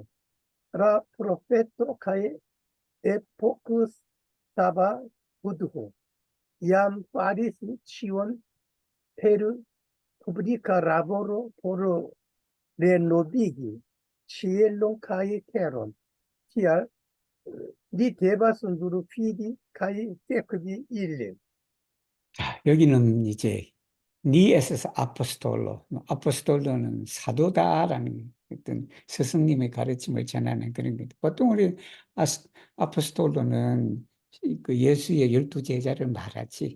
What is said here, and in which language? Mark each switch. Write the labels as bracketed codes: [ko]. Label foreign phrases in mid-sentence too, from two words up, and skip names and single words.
[eo] La profeto kaj epokstaba Budho jam faris ĉion per publika laboro por renovigi cielon kaj teron. Tial li devas nur fidi kaj sekvi ilin. [ko] 자, 여기는 이제 니에스에서 아포스톨로, 아포스톨로는 사도다라는 어떤 스승님의 가르침을 전하는 그런 것. 보통 우리 아포스톨로는 그 예수의 12제자를 말하지.